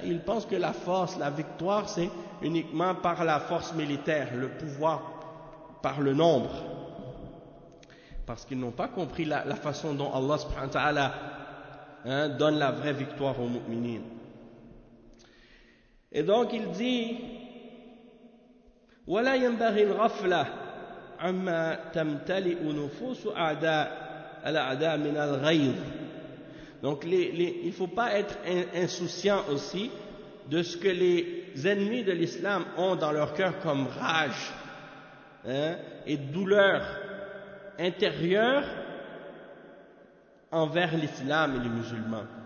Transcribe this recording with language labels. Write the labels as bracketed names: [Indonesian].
[French] Ils pensent que la force, la victoire, c'est uniquement par la force militaire, le pouvoir, par le nombre. Parce qu'ils n'ont pas compris la façon dont Allah subhanahu wa ta'ala, hein, donne la vraie victoire aux mu'minines. Et donc, il dit, [Arabic] وَلَا يَنْبَغِي الْغَفْلَةِ عَمَّا تَمْتَلِئُ نُفُوسُ أَعْدَاءِ الْأَعْدَاء مِنَ الْغَيْظِ. [French] Donc il ne faut pas être insouciant aussi de ce que les ennemis de l'islam ont dans leur cœur comme rage, hein, et douleur intérieure envers l'islam et les musulmans.